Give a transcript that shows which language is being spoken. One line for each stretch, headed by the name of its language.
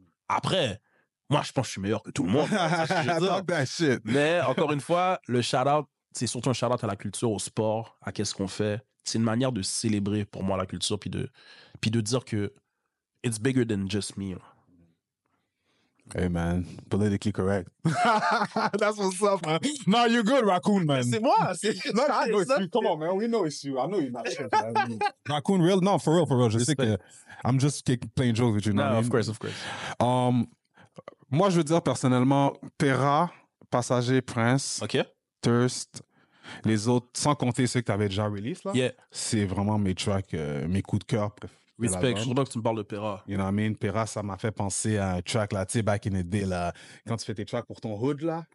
French: Après, moi, je pense que je suis meilleur que tout le monde.
English: Talk that shit.
French: Mais encore une fois, le shout-out, c'est surtout un shout-out à la culture, au sport, à qu'est-ce qu'on fait. C'est une manière de célébrer pour moi la culture, puis de dire que
English: it's bigger than just me. Hey, man, politically correct. That's what's up, man. No, you're good, Raccoon, man.
French: C'est moi.
English: No, I know it's you. Come on, man. We know it's you. I know you're not shit, man. Raccoon, real? No, for real.
French: Je sais que
English: I'm just playing jokes with you. No, of course.
French: Moi, je veux dire personnellement, Pera, Passager, Prince,
English: OK?
French: Thirst, les autres, sans compter ceux que tu avais déjà release, là,
English: Yeah.
French: c'est vraiment mes tracks, mes coups de cœur. de Respect. Je l'album. suis content que tu me parles de Pera.
English: You know what I mean?
French: Pera, ça m'a fait penser à un track, là, tu sais,
English: back in the day,
French: là, quand tu fais tes tracks pour ton hood, là.